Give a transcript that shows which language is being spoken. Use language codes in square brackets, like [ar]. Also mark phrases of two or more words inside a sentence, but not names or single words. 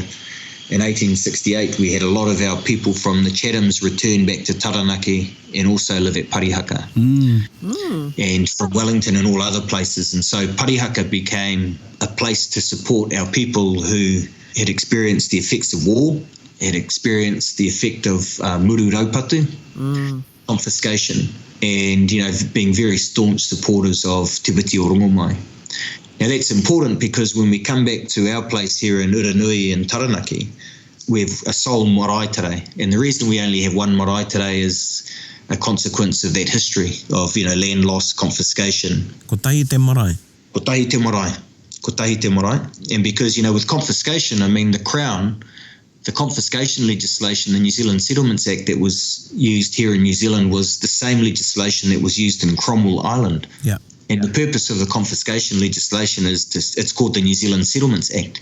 [en] In 1868, we had a lot of our people from the Chathams return back to Taranaki and also live at parihaka. And from Wellington and all other places. And so parihaka became a place to support our people who had experienced the effects of war, had experienced the effect of [mi] muru raupatu, [en] confiscation, and, being very staunch supporters of Te Witi o Rongomai. Now that's important because when we come back to our place here in Uranui and Taranaki, we have a sole marae today. And the reason we only have one marae today is a consequence of that history of, land loss, confiscation. [mi] Ko tahi te marae. Ko tahi te marae. Ko tahi te marae. [en] And because, with confiscation, the Crown, the confiscation legislation, the New Zealand Settlements Act that was used here in New Zealand was the same legislation that was used in Cromwell Island. Yeah. And the purpose of the confiscation legislation is it's called the New Zealand Settlements Act.